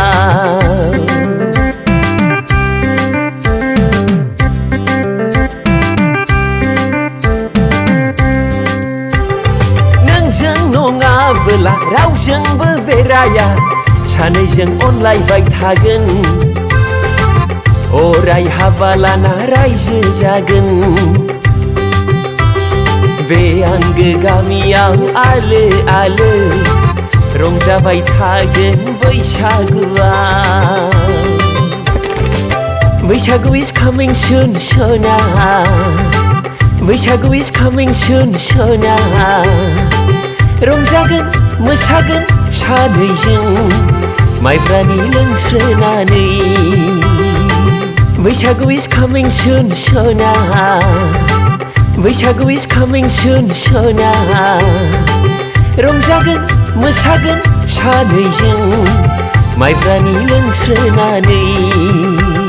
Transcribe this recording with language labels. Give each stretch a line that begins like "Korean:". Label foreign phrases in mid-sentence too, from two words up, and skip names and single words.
Bodo: नङाबोला रावजोंबो बेराया सानैजों अनलायबाय थागोन अराय हाबा लाना रायजो जागोन बे आंगो गामियाव आलो आलो रंजाबाय थागोन बैसागुआ बैसागु
English: is coming soon
Bodo: सना बैसागु
English: is coming soon
Bodo: सना रंजागोन मोसागोन सानैजों माइब्रानि लोंस्रोनानै बैसागु
English: is coming soon
Bodo: सना बैसागु
English: is coming soon
Bodo: सना रंजागोन मोसागोन सानैजों माइब्रानि लोंस्रोनानै